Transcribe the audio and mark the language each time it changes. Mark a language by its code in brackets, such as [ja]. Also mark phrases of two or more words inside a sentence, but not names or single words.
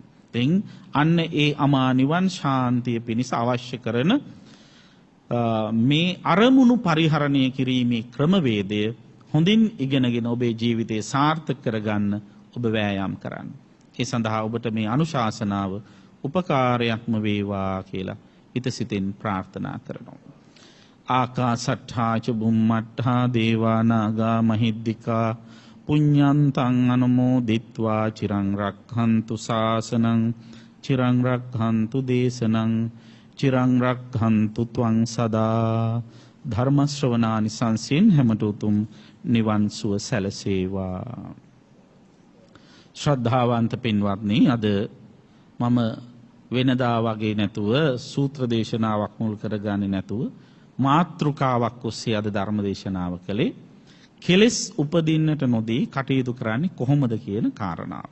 [si] ඉතින් අන්න ඒ අමා නිවන් ශාන්තිය පිණිස අවශ්‍ය කරන මේ අරමුණු පරිහරණය කිරීමේ ක්‍රමවේදය හොඳින් ඉගෙනගෙන ඔබේ ජීවිතේ සාර්ථක කරගන්න ඔබ වෑයම් කරන්න. ඒ සඳහා ඔබට මේ අනුශාසනාව උපකාරයක්ම වේවා කියලා හිතසිතින් ප්‍රාර්ථනා කරනවා. [pi] ආකාසට්ඨා ච බුම්මට්ඨා දේවා නාග මහිද්దికා පුඤ්ඤන්තං අනුමෝදිත්වා චිරං රක්ඛන්තු ශාසනං චිරං රක්ඛන්තු දේශනං චිරං රක්ඛන්තු ත්වං සදා [si] ධර්ම ශ්‍රවණානිසංසයෙන් හැමට උතුම් නිවන් සුව සැලසේවා. ශ්‍රද්ධාවන්ත පින්වත්නි, අද මම වෙනදා වගේ නැතුව සූත්‍ර දේශනාවක් මුල් කරගන්නේ නැතුව මාතෘකාවක් ඔස්සේ අද ධර්ම දේශනාව කළේ කෙලෙස් උපදින්නට නොදී කටයුතු කරන්නේ කොහොමද කියන කාරණාව.